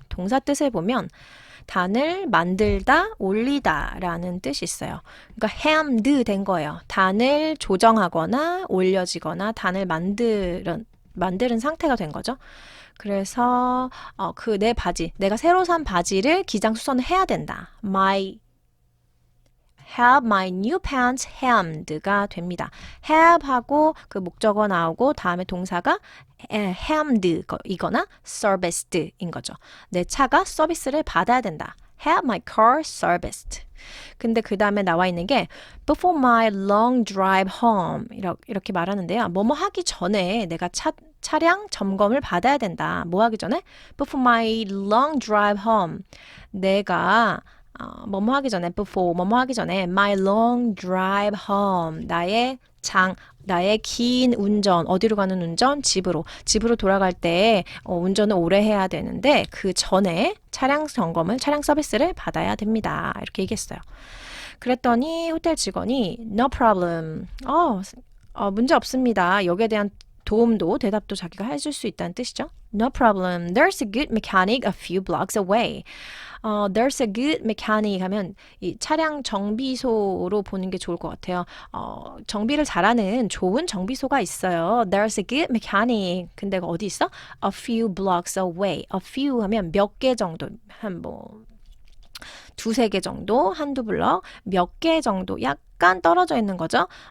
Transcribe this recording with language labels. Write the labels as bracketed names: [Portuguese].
[Korean] 동사 뜻을 보면 단을 만들다, 올리다 라는 뜻이 있어요. 그러니까 hammed 된 거예요. 단을 조정하거나 올려지거나 단을 만드는 상태가 된 거죠. 그래서 내가 새로 산 바지를 기장 수선을 해야 된다. [English] have my new pants hemmed가 [Korean] 됩니다. have하고 그 목적어 나오고 다음에 동사가 hemmed 이거나 serviced인 거죠. 내 차가 서비스를 받아야 된다. [English] have my car serviced. [Korean] 근데 그 다음에 나와 있는 게 [English] before my long drive home [Korean] 이렇게 말하는데요. 뭐뭐 하기 전에 내가 차량 점검을 받아야 된다. 뭐 하기 전에? [English] before my long drive home. [Korean] 내가 뭐뭐 하기 전에 before 뭐뭐 하기 전에 [English] my long drive home. [Korean] 나의 긴 운전, 어디로 가는 운전? 집으로 돌아갈 때 운전을 오래 해야 되는데 그 전에 차량 서비스를 받아야 됩니다. 이렇게 얘기했어요. 그랬더니 호텔 직원이 [English] no problem. [Korean] 문제 없습니다. 여기에 대한 도움도 대답도 자기가 해줄 수 있다는 뜻이죠. [English] No problem. There's a good mechanic a few blocks away. There's a good mechanic [Korean] 하면 이 차량 정비소로 보는 게 좋을 것 같아요. 정비를 잘하는 좋은 정비소가 있어요. [English] There's a good mechanic. [Korean] 근데 어디 있어? [English] A few blocks away. [Korean] A few 하면 몇 개 정도, 한 뭐 두세 개 정도, 한두 블럭, 몇 개 정도 약간 떨어져 있는 거죠.